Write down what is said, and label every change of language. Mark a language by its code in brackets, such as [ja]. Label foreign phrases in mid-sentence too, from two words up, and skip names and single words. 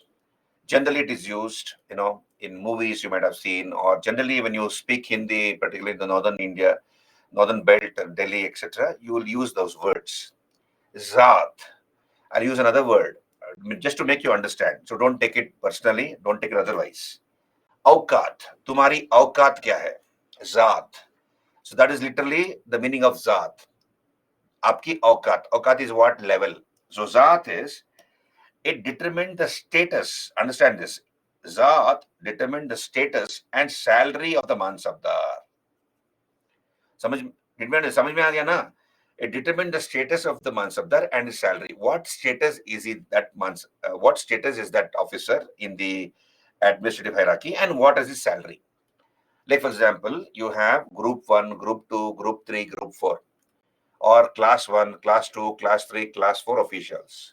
[en] Generally it is used in movies you might have seen, or generally when you speak Hindi, particularly in the northern India, northern belt, Delhi, etc., you will use those words. Zat. I'll use another word just to make you understand, so don't take it personally, don't take it otherwise. [hi] औकात। तुम्हारी औकात क्या है? [en] Zat. So that is literally the meaning of Zat. [hi] आपकी औकात. [en] Aukat is what? Level. So Zat is, it determined the status. Understand this. Zat determined the status and salary of the mansabdar. [hi] समझ में आ गया ना? [en] It determined the status of the mansabdar and his salary. What status is what status is that officer in the administrative hierarchy, and what is his salary? Like for example, you have group 1, group 2, group 3, group 4, or class 1, class 2, class 3, class 4 officials.